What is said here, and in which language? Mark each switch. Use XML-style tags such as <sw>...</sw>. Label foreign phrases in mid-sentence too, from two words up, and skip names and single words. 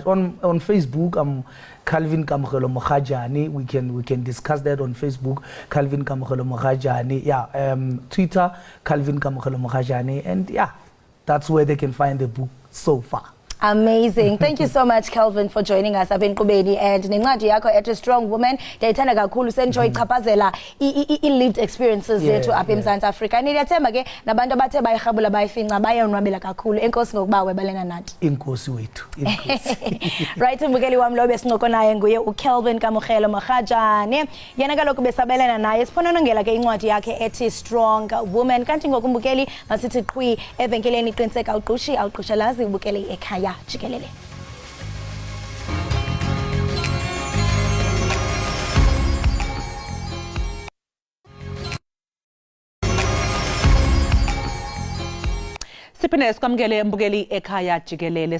<en>On Facebook, I'm Calvin Kamogelo Mogajane. We can discuss that on Facebook. Calvin Kamogelo Mogajane. Yeah. Twitter, Calvin Kamogelo Mogajane. And yeah, that's where they can find the book so far. Amazing. Thank you so much, Calvin, for joining us. I've been Kubedi, and</en> <xh>nencwadi yakho</xh> <en>at A Strong Woman.</en> <xh>Ndiyayithanda kakhulu senjoy ichaphazela i-</xh> <en>lived experiences</en> <xh>yethu apha eMzantsi Afrika. Ndiyathemba ke nabantu abathe bayirhabula bayifinca bayonwabela kakhulu. Enkosi ngokuba webalena nathi. Inkosi wethu. Right, umbukeli wami lo besincoko naye nguye uCalvin Kamogelo Mogajane. Yena kaloku besabelana naye siphononongela ke incwadi yakhe ethi Strong Woman. Kanti ngokumbukeli masithi qhwi evenkeleni qiniseka awuqushelazi ubukele Ekhaya Jikelele. Siphinde sikwamukele mbukeli Ekhaya Jikelele.</xh>